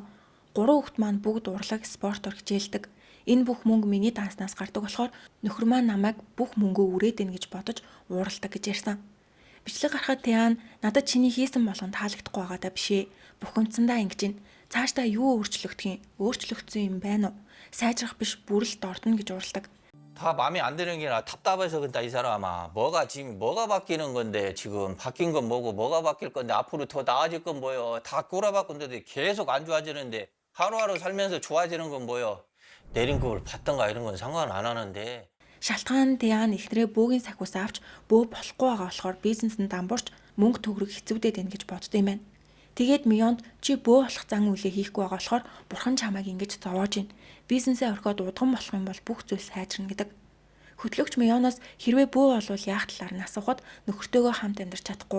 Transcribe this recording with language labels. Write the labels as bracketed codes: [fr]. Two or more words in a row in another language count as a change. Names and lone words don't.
[mn] 3 хүүхэд маань бүгд урлаг, спортоор хичээлдэг. Энэ бүх мөнгө миний данснаас гардаг болохоор нөхөр маань намайг бүх мөнгөө үрээд ийн гэж бодож ууралдаг гэж ярьсан. Бичлэг гарахад Тэан надад чиний хийсэн болгонд таалагдахгүй байгаа даа биш ээ. Бухимдсандаа ингэж байна. Цаашдаа юу өөрчлөгдөх юм? Өөрчлөгдсөн юм байна уу? Сайжрах биш бүрэлд ордно гэж ууралдаг. [ko] 다 마음에 안 드는 게 아니라 답답해서 그런다 이 사람아. 지금 뭐가 바뀌는 건데 지금 바뀐 건 뭐고 뭐가 바뀔 건데 앞으로 더 나아질 건 뭐요. 다 꼬라박은데도 계속 안 좋아지는데 하루하루 살면서 좋아지는 건 뭐요. 내린급을 받던가 이런 건 상관 안 하는데. [mn] Шалтгаан Тэан ихнэрээ бөөгийн сахиус авч бөө болохгүй байгаа болохоор бизнесэнд дамбуурч мөнгө төгрөг хэцүүдээд байна гэж боддог юм байна. Тэгээд Мионд чи бөө болох зан үйлээ хийхгүй байгаа болохоор бурхан чамайг ингэж зовоож байна. Бизнесээ орхиод удган болох юм бол бүх зүйл сайжирна гэдэг. Хөтлөгч Мионоос хэрвээ бөө болвол яах талаар нь асуухад нөхөртөөгөө хамт амьдарч чадахгүй.